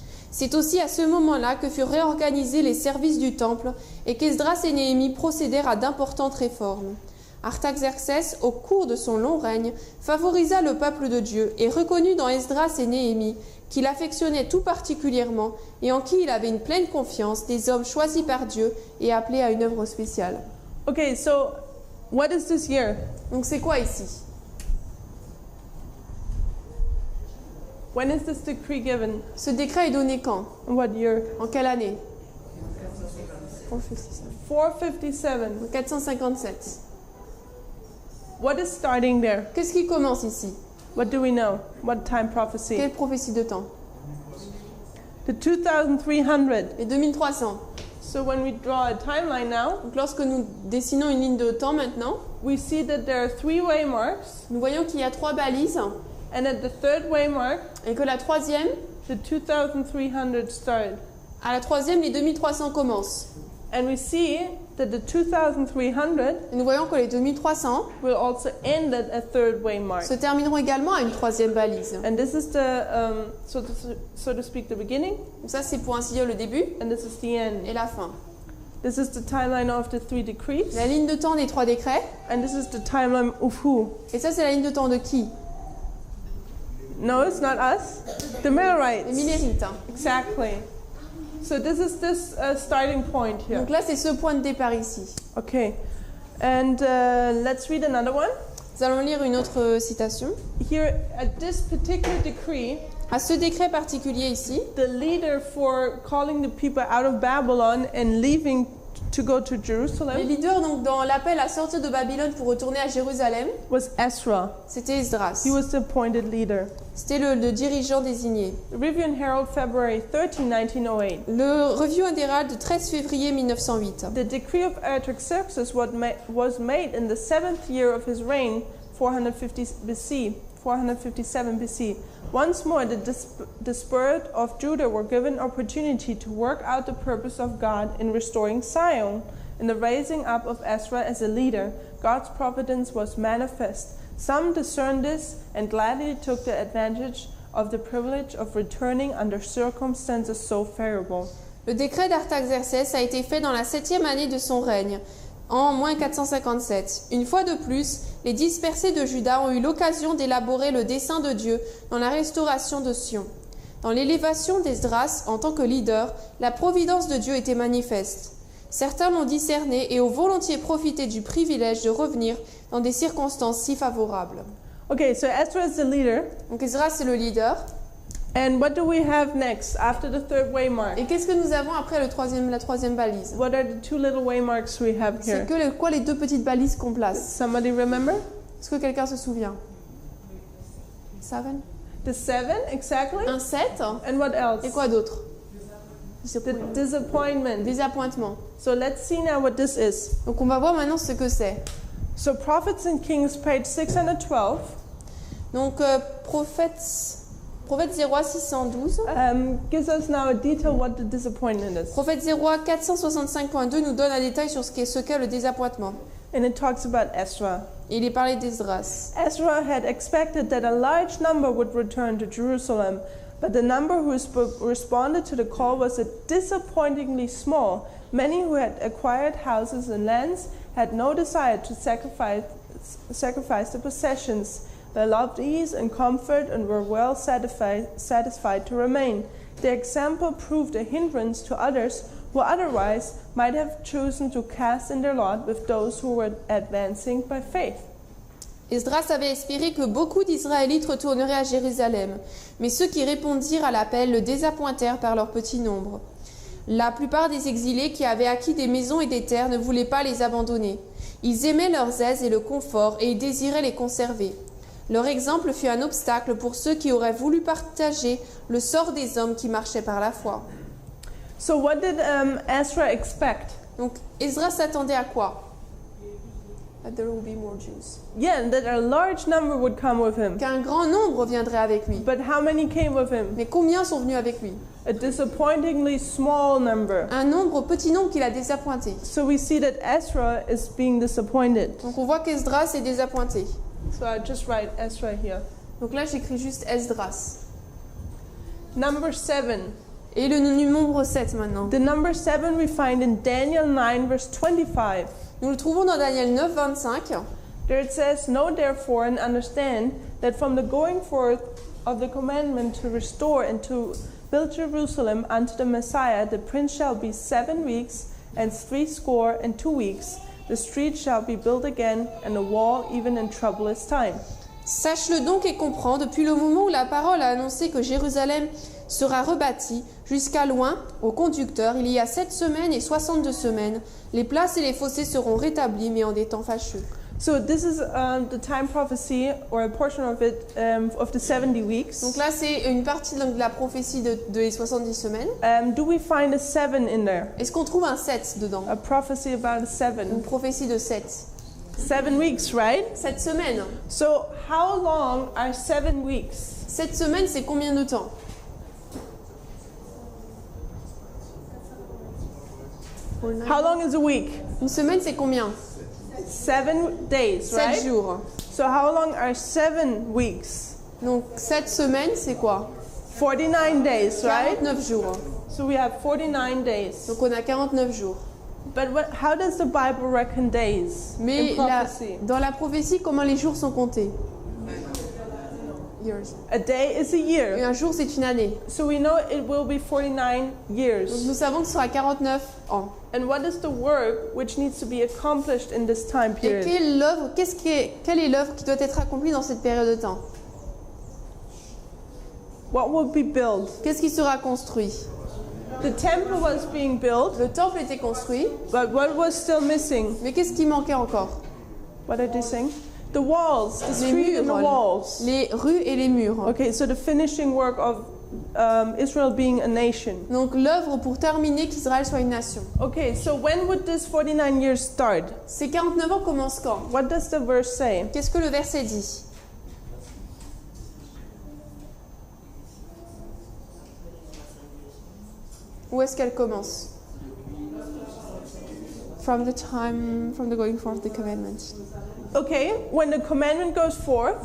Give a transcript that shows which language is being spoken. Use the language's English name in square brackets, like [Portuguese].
[French] C'est aussi à ce moment-là que furent réorganisés les services du temple et qu'Esdras et Néhémie procédèrent à d'importantes réformes. Artaxerxès, au cours de son long règne, favorisa le peuple de Dieu et reconnut dans Esdras et Néhémie qu'il affectionnait tout particulièrement et en qui il avait une pleine confiance, des hommes choisis par Dieu et appelés à une œuvre spéciale. [English] Okay, so what is this year? [French] Donc c'est quoi ici? [English] When is this decree given? [French] Ce décret est donné quand? [English] In what year? [French] En quelle année? [English] 457. [French] En 457. [English] What is starting there? [French] Qu'est-ce qui commence ici? [English] What do we know? What time prophecy? [French] Quelle prophétie de temps? [English] The 2300. [French] Les 2300. [English] So when we draw a timeline now, [French] Donc lorsque nous dessinons une ligne de temps maintenant, [English] we see that there are 3 waymarks, [French] nous voyons qu'il y a 3 balises [English] and at the third waymark, [French] et que la troisième, [English] the 2300 started. [French] à la troisième, les 2300 commencent. [English] And we see that the 2300 [French] Et nous voyons que les 2300 [English] will also end at a third waymark. [French] se termineront également à une troisième balise. [English] And this is the, so to speak, the beginning, [French] Donc ça, c'est pour ainsi dire le début [English] and this is the end. [French] et la fin. [English] This is the timeline of the 3 decrees, [French] La ligne de temps des 3 décrets. [English] and this is the timeline of who? [French] Et ça, c'est la ligne de temps de qui? [English] No, it's not us. The [French] Les [English] Millerites. [French] Millérites. [English] Exactly. So this is this starting point here. [French] Donc là, c'est ce point de départ ici. [English] Okay. And let's read another one. [French] Nous allons lire une autre citation. [English] Here, at this particular decree, [French] À ce décret particulier ici, [English] the leader for calling the people out of Babylon and leaving to go to [French] les [English] Jerusalem [French] leaders, donc dans l'appel à sortir de Babylone pour retourner à Jérusalem, [English] was Ezra. [French] c'était Esdras. [English] He was the appointed leader. [French] C'était le dirigeant désigné. [English] Review and Herald, February 13, 1908. [French] Le Review and Herald du 13 février 1908. [English] The decree of Artaxerxes was made in the 7th year of his reign, 457 BC. Once more, the spirit of Judah were given opportunity to work out the purpose of God in restoring Zion. In the raising up of Ezra as a leader, God's providence was manifest. Some discerned this and gladly took the advantage of the privilege of returning under circumstances so favorable. [French] Le décret d'Artaxerxès a été fait dans la 7e année de son règne, en moins 457. Une fois de plus, les dispersés de Juda ont eu l'occasion d'élaborer le dessein de Dieu dans la restauration de Sion. Dans l'élévation d'Esdras en tant que leader, la providence de Dieu était manifeste. Certains l'ont discerné et ont volontiers profité du privilège de revenir dans des circonstances si favorables. [English] Okay, so Ezra is the leader. [French] Donc Esdras, c'est le leader. [English] And what do we have next after the third waymark? [French] Et qu'est-ce que nous avons après la troisième balise? [English] What are the 2 little waymarks we have here? [French] C'est quoi les 2 petites balises qu'on place? [English] Somebody remember? [French] Est-ce que quelqu'un se souvient? [English] 7. The 7, exactly. [French] Un 7. [English] And what else? [French] Et quoi d'autre? [English] The disappointment. [French] Désappointement. [English] So let's see now what this is. [French] Donc on va voir maintenant ce que c'est. [English] So Prophets and Kings, page 612, [French] Donc Prophète 0 612. [English] gives us now a detail what the disappointment is. [French] Prophète 0 465.2 nous donne un détail sur ce qu'est le désappointement. [English] And it talks about Ezra. [French] Et il est parlé d'Esdras. [English] Ezra had expected that a large number would return to Jerusalem, but the number who responded to the call was disappointingly small. Many who had acquired houses and lands had no desire to sacrifice their possessions. They loved ease and comfort and were well satisfied to remain. Their example proved a hindrance to others who otherwise might have chosen to cast in their lot with those who were advancing by faith. [French] Esdras avait espéré que beaucoup d'Israélites retourneraient à Jérusalem, mais ceux qui répondirent à l'appel le désappointèrent par leur petit nombre. La plupart des exilés qui avaient acquis des maisons et des terres ne voulaient pas les abandonner. Ils aimaient leurs aises et le confort et ils désiraient les conserver. Leur exemple fut un obstacle pour ceux qui auraient voulu partager le sort des hommes qui marchaient par la foi. [English] So what did Ezra expect? [French] Donc Esdras s'attendait à quoi? [English] That there will be more Jews. Yeah, and that a large number would come with him. [French] Qu'un grand nombre viendrait avec lui. [English] But how many came with him? [French] Mais combien sont venus avec lui? [English] A disappointingly small number. [French] Un nombre, petit nombre qui l'a désappointé. [English] So we see that Ezra is being disappointed. [French] Donc on voit qu'Esdras est désappointé. [English] So I just write Ezra here. [French] Donc là j'écris juste Esdras. [English] Number 7. [French] Et le nombre 7 maintenant. [English] The number 7 we find in Daniel 9 verse 25. [French] Nous le trouvons dans Daniel 9, 25. [English] There it says, "Know therefore and understand that from the going forth of the commandment to restore and to build Jerusalem unto the Messiah, the prince shall be 7 weeks and 62 weeks. The street shall be built again, and the wall even in troublous time." [French] Sache-le donc et comprends, depuis le moment où la parole a annoncé que Jérusalem sera rebâtie, jusqu'à loin, au conducteur, il y a 7 semaines et 62 semaines. Les places et les fossés seront rétablis, mais en des temps fâcheux. [English] So this is the time prophecy, or a portion of it, of the 70 weeks. [French] Donc là, c'est une partie de la prophétie de les 70 semaines. [English] Do we find a 7 in there? [French] Est-ce qu'on trouve un 7 dedans? [English] A prophecy about a [French] Une [English] 7. [French] prophétie de 7. [English] 7 weeks, right? [French] 7 semaines. [English] So how long are 7 weeks? [French] 7 semaines, c'est combien de temps? [English] How long is a week? [French] Une semaine, c'est combien? [English] 7 days, [French] 7 [English] right? [French] jours. [English] So how long are 7 weeks? [French] Donc 7 semaines, c'est quoi? [English] 49 days, right? [French] 49 jours. [English] So we have 49 days. [French] Donc on a 49 jours. [English] But how does the Bible reckon days [French] Mais [English] in prophecy? [French] dans la prophétie, comment les jours sont comptés? [English] Years. A day is a [French] Et [English] year. [French] un jour, c'est une année. [English] So we know it will be 49 [French] Donc [English] years. [French] nous savons que ce sera 49 ans. [English] And what is the work which needs to be accomplished in this time [French] Et [English] period? [French] quelle est l'œuvre qui doit être accomplie dans cette période de temps? [English] What will be built? [French] Qu'est-ce qui sera construit? [English] The temple was being built, [French] Le temple était construit, [English] but what was still missing? [French] mais qu'est-ce qui manquait encore? [English] What are they saying? The walls, the [French] Les [English] street and the [French] murs, [English] walls. [French] les rues et les murs. [English] Okay, so the finishing work of Israel being a nation. [French] Donc l'œuvre pour terminer qu'Israël soit une nation. [English] Okay, so when would this 49 years start? [French] Ces 49 ans commencent quand? [English] What does the verse say? [French] Qu'est-ce que le verset dit? Où est-ce qu'elle commence? [English] From the going forth of the commandment. Okay, when the commandment goes forth,